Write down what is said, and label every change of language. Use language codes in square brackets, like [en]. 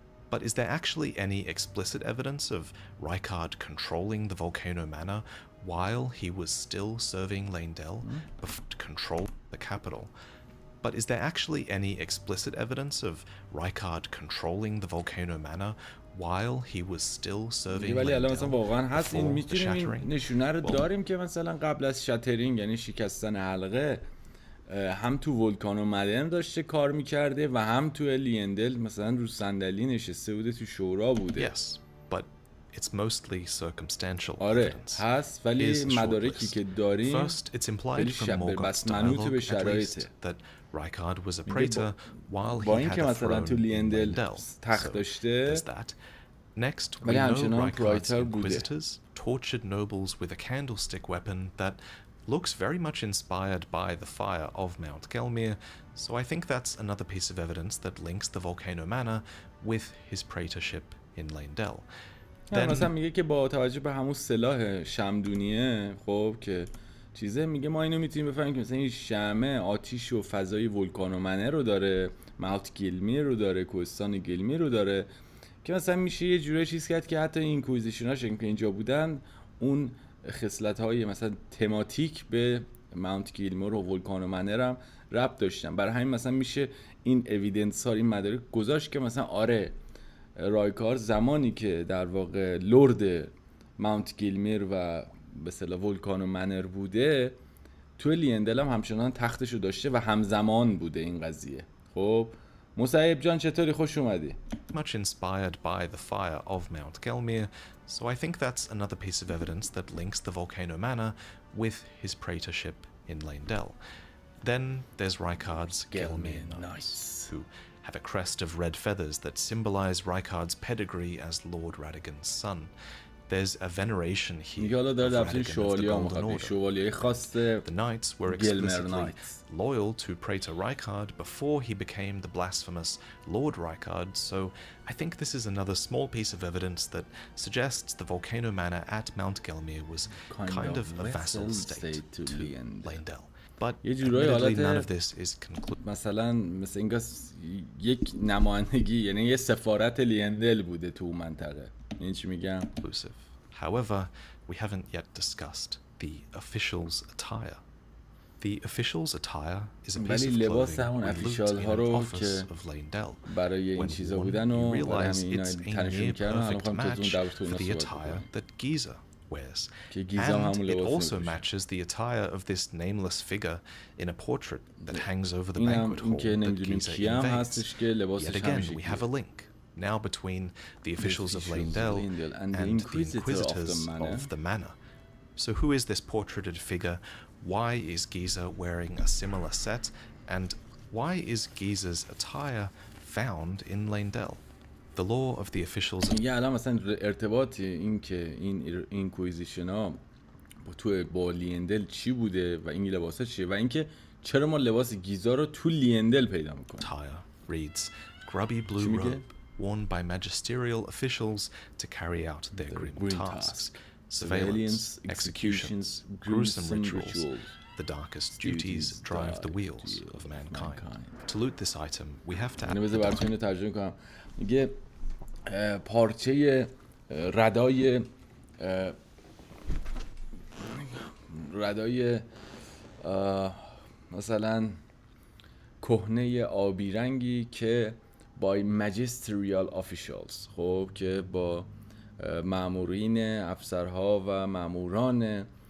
[en] But is there actually any explicit evidence of Rykard controlling the Volcano Manor while he was still serving Leyndell before control the capital? But is there actually any explicit evidence of Rykard controlling the Volcano Manor while he was still serving Leyndell before the shattering? [fa] نشونه رو داریم که مثلا قبل از شاترینگ یعنی شکستن حلقه هم تو ولکانو مدن داشته کار میکرده و هم تو لیندل مثلا رو صندلی نشسته بوده تو شورا بوده. [en] Yes, but it's mostly circumstantial [fa] آره [en] evidence. [fa] هست ولی مدارکی که داریم [en] First, it's implied from Morgoth's dialogue at least that Rykard was a praetor while he had a throne in Leyndell. So there's that. Next, we know Rykard's inquisitors tortured nobles with a candlestick weapon that looks very much inspired by the fire of Mount Gelmir, so I think that's another piece of evidence that links the Volcano Manor with his praetorship in Leyndell. [fa] مثلا میگه که با توجه به همون سلاح شمدونیه، خب که چیزه، میگه ما اینو میتونیم بفهمیم که مثلا این شمع آتیش و فضای ولکان و منه رو داره، ماونت گلمیر رو داره، کوهستان گلمیر رو داره، که مثلا میشه یه جوری چیز کرد که حتی این کویزیشناش که اینجا بودن اون خصلت‌های مثلا تماتیک به ماونت گلمیر و ولکان و منه هم ربط داشتن. برای همین مثلا میشه این اوییدنس ها، این مدارک گذاشت که مثلا آره رایکارد زمانی که در واقع لرد ماونت گلمیر و به اصطلاح ولکان و منر بوده، تو لیندل هم همچنان تختشو داشته و همزمان بوده این قضیه. خب مصعب جان چطوری؟ خوش اومدی. [en] Much inspired by the fire of Mount Gelmir, so I think that's another piece of evidence that links the Volcano Manor with his praetorship in Leyndell. Then there's Rykard's Gelmir Knights, who have a crest of red feathers that symbolize Rykard's pedigree as Lord Radagon's son. There's a veneration here of Radagon of the Golden Order. The knights were explicitly loyal to Praetor Rykard before he became the blasphemous Lord Rykard, so I think this is another small piece of evidence that suggests the Volcano Manor at Mount Gelmir was kind of a vassal state to Leyndell. But admittedly none of this is conclusive. [fa] مثلا مثل اینکه یک نمایندگی، یعنی یه سفارت لیندل بوده تو منطقه. این چی میگم؟ [en] However, we haven't yet discussed the official's attire. The official's attire is a piece of clothing with loot in an office of Leyndell. When you realize it's a near-perfect match for the attire that Giza wears. And it also matches the attire of this nameless figure in a portrait that hangs over the banquet hall that Giza invades. Yet again, we have a link now between the officials of Leyndell and the inquisitors of the manor. So who is this portraited figure? Why is Giza wearing a similar set? And why is Giza's attire found in Leyndell? The law of the officials. [fa] یه الان مثلا ارتباطی این که این اینکویزیشن ها با لیندل چی بوده و این لباسا چیه و اینکه چرا ما لباس گیزا رو تو لیندل پیدا میکنیم. [en] Attire reads grubby blue robe worn by magisterial officials to carry out their grim tasks. Surveillance, executions, gruesome rituals. The darkest duties drive the wheels of mankind. To loot this item, we have to [fa] بذار براتون اینو ترجمه کنم. میگه پارچه ردای مثلا کهنه آبی رنگی که [en] by magisterial officials، [fa] خب که با مامورین، افسرها و ماموران